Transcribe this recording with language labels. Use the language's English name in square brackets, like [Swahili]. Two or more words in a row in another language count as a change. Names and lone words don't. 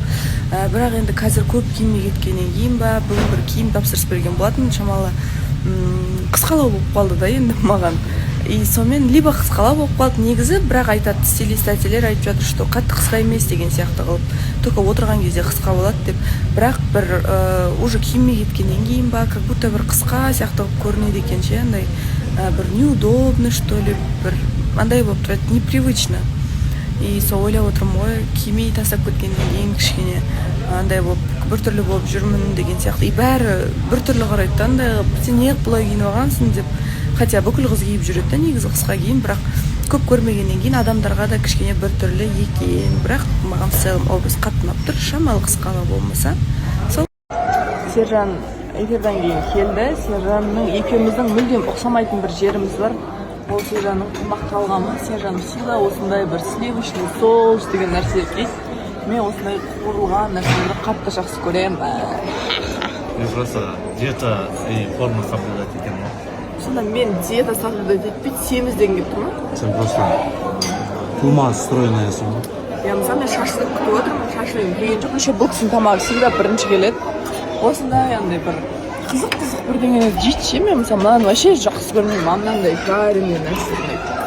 [Kazakh] Бірақ енді қазір көп киімге кеткеннен кейін ба, бүгін бір киім тапсырыс берген болатын, шамалы қысқалау болып қалды да енді маған. И сонымен либо қысқалау болып қалды негізі, бірақ айтады, стилистателер айтып жатыр, что қатты қысқа емес деген сияқты қылып. Только отырған кезде қысқа болады деп. Бірақ бір уже киімге кеткеннен кейін ба, [Russian] как будто [Kazakh] бір қысқа сияқты көрінеді екен ше, андай бір [Russian] неудобно, что ли, [Kazakh] бір андай болып тұрады, непривычно. И сол ойлап отырмын ғой, кимей тастап кеткеннен кейін кішкене андай болып, біртүрлі болып жүрмін деген сияқты. И бәрі біртүрлі қарайды да, андай сен неғып бұлай киініп алғансың деп. Хотя бүкіл қыз киіп жүреді да негізі қысқа киім, бірақ көп көрмегеннен кейін адамдарға да кішкене бір түрлі екен, бірақ маған [Russian] в целом образ [Kazakh] қатты ұнап тұр, шамалы қысқаға болмаса. Сол Сержан эфирден кейін келді. Сержанның екеуміздің мүлдем ұқсамайтын бір жеріміз бар. Ол Сержанның тамақ талғамы. Сержан всегда осындай бір [Russian] сливочный соус [Kazakh] деген нәрсе дейді. Мен осындай қуырылған нәрселерді қатты жақсы көремін. Мен просто [Russian] диета и форма соблюдать [Kazakh] етемін. Сонда мен [Russian] диета соблюдать [Kazakh] етпейді, семізден келіп тұрмын. Сен просто тума стройныйсың ғой. Я мысалы мен шашлык күтіп отырмын, шашлыгым келген жоқ. Еще бұл кісінің тамағы всегда бірінші келеді. Осындай андай бір қызық бірдеңелерді жейді ше. Мен мысалы мынаны вообще жақсы көрмеймін, мынандай жареный нәрсе ұнайды.